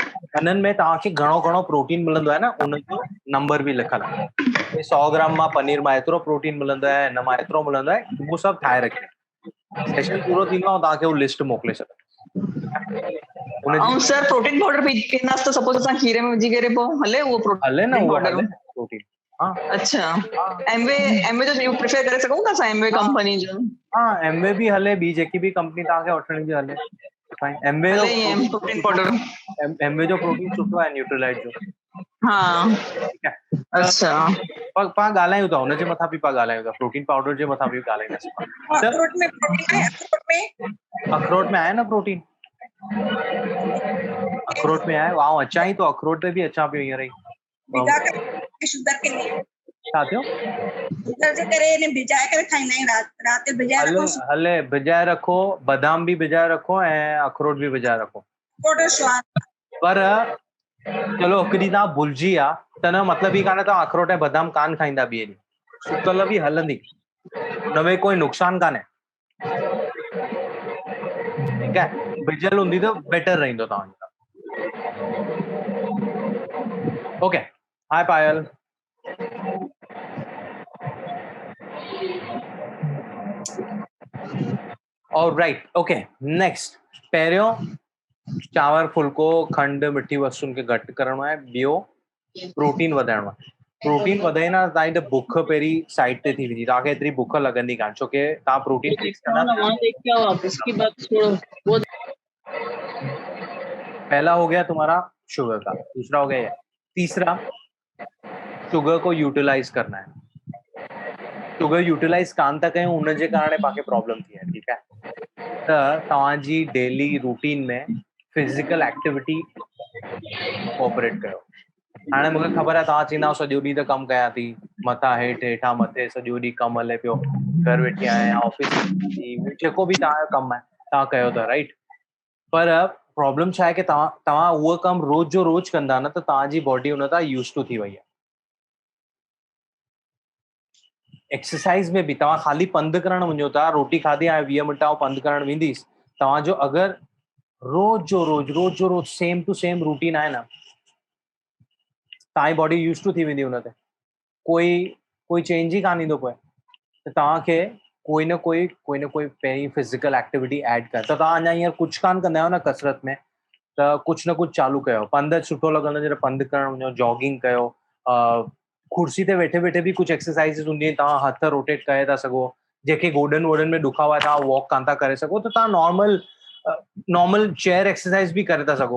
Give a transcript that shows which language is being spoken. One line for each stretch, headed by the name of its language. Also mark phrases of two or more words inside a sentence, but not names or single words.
Sindhi: हिननि में तव्हांखे घणो घणो प्रोटीन मिलंदो आहे न, उनजो नंबर बि लिखल आहे. 100 ग्राम मां पनीर मां एतिरो प्रोटीन मिलंदो आहे, हिन मां एतिरो मिलंदो आहे. उहो सभु ठाहे रखियो. सेशन पूरो थींदो आहे तव्हांखे उहो लिस्ट मोकिले छॾियो. ऐं सर
English: protein powder
Sindhi: पींदासीं त सपोज असां खीरे में विझी करे पोइ हले उहो हले न, प्रोटीन उहो पाउडर? हले प्रोटीन. हाँ. अच्छा, एमवे जो प्रेफर करे सघूं था असां एमवे कंपनी जो? हाँ, एमवे भी हले, ॿी जेकी भी कंपनी तव्हांखे वठण जी हले. एमवे जो
English: protein powder,
Sindhi: एमवे जो प्रोटीन सुठो आहे न्यूट्रीलाइट जो. हाँ. ठीकु आहे. अच्छा, पाण ॻाल्हायूं था हुनजे मथां बि, पाण ॻाल्हायूं था प्रोटीन पाउडर जे मथां बि ॻाल्हाईंदासीं. अखरोट में प्रोटीन आहे? अखरोट में आहे न प्रोटीन. अखरोट में आहे. वाह, अचां ई तो अखरोट ते बि अचां पियो हींअर ई.
Hindi: भिगा करे शुगर के लिए
Sindhi: छा थियो? शुगर जे करे ने भिजाए करे खाईंदा आहियूं. राति भिजाए रखो. हले भिजाए रखो, बादाम भी भिजाए रखो ऐं अखरोट भी भिजाए रखो. थोड़ो स्वाद. पर चलो हिकु ॾींहुं तव्हां भुलिजी विया त न मतिलब ई कान्हे तव्हां अखरोट ऐं बादाम कान खाईंदा ॿिए ॾींहुं. सुकल बि हलंदी, हुनमें कोई नुक़सान कान्हे. ठीकु आहे. भिजियल हूंदी त बेटर रहंदो तव्हांजो.
English: OK. Hi Payal. ऑलराइट. OK, next.
Sindhi: पहिरियों चांवर, फुल्को, खंड, मिठी वस्तुनि खे घटि करणो आहे. ॿियो प्रोटीन वधाइणो आहे. प्रोटीन वधाईंदा तव्हांजी त बुख पहिरीं साइड ते थी वेंदी. तव्हांखे एतिरी बुख लॻंदी कान, छोकी तव्हां प्रोटीन फिक्स कंदा.
Hindi: पहला हो गया तुम्हारा शुगर का, दूसरा हो गया ये. तीसरा, शुगर को यूटिलाइज करना है.
Sindhi: शुगर यूटिलाइज कान था कयूं, उनजे कारण पाके प्रॉब्लम थी आहे. ठीकु आहे. त तव्हांजी
English: daily routine
Sindhi: में
English: physical activity cooperate
Sindhi: कयो. हाणे मूंखे ख़बर आहे तव्हां चईंदा सॼो ॾींहुं त कमु कयां थी, मथां हेठि, हेठां मथे, सॼो ॾींहुं कमु हले पियो, घर वेठी आहियां, ऑफिस जेको बि तव्हांजो कमु आहे तव्हां कयो था, राइट. पर प्रॉब्लम छा आहे की तव्हां उहो कमु रोज़ जो रोज़ कंदा न त तव्हांजी बॉडी हुन तां
English: used to
Sindhi: थी वई आहे. एक्सरसाइज में बि तव्हां ख़ाली पंधु करणु वञो था, रोटी खाधी आहे 20 मिंट ऐं पंधु करणु वेंदीसि, तव्हांजो अगरि रोज़ जो रोज़
English: same to same routine
Sindhi: आहे न, तव्हांजी बॉडी
English: used to
Sindhi: थी वेंदी हुन ते. कोई चेंज ई कान ईंदो पोइ. त तव्हांखे कोई न कोई पहिरीं
English: physical activity add
Sindhi: कर. त तव्हां अञा हींअर कुझु कान कंदा आहियो न कसरत में, त कुझु न कुझु चालू कयो. पंधु सुठो लॻंदो जॾहिं पंधु करणु वञो, जॉगिंग कयो. कुर्सी ते वेठे वेठे बि कुझु एक्सरसाइज़िस हूंदियूं आहिनि, तव्हां हथ रोटेट करे था सघो. जेके गोॾनि वोॾनि में ॾुखाव आहे तव्हां वॉक कान था करे सघो त तव्हां
English: normal chair exercise
Sindhi: बि करे था सघो.